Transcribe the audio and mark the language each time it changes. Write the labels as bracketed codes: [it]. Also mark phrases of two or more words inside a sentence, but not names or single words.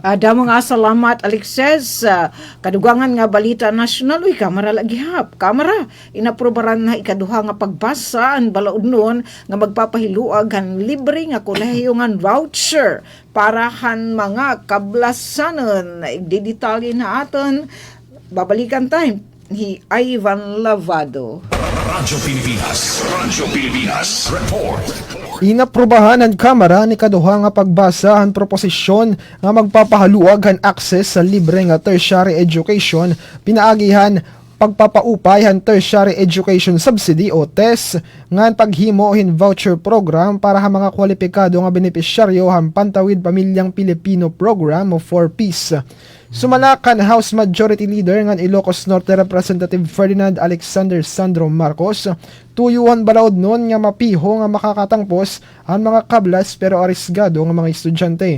[war] Damo nga salamat Alexis. Kadugangan nga balita national, uy, kamara lagihap. Kamara, inaprobaran na ikaduha nga pagbasa ang balaod noon nga magpapahiluag ang libre nga kolehiyo nga voucher para han mga kablasanon. Igdidetalye na aton. [tl] Babalikan tayo ni Ivan Lavado. [war] Radyo Pilipinas, report. Inaprubahan ng Kamara ni kaduha nga pagbasa ang proposisyon nga magpapahaluag ang access sa libre nga [en] tertiary education, [war] pinaagihan pagpapaupay han [en] tertiary education subsidy [war] o TES nga paghimo hin [en] voucher program [war] para ha mga kwalipikado nga benepisyaryo han Pantawid Pamilyang Pilipino program o 4Ps. Sumalakan [en] House Majority Leader [war] ng Ilocos Norte Representative Ferdinand Alexander Sandro Marcos, tuyuhan balaod nun nga mapiho nga makakatangpos ang mga kablas pero arisgado nga mga estudyante.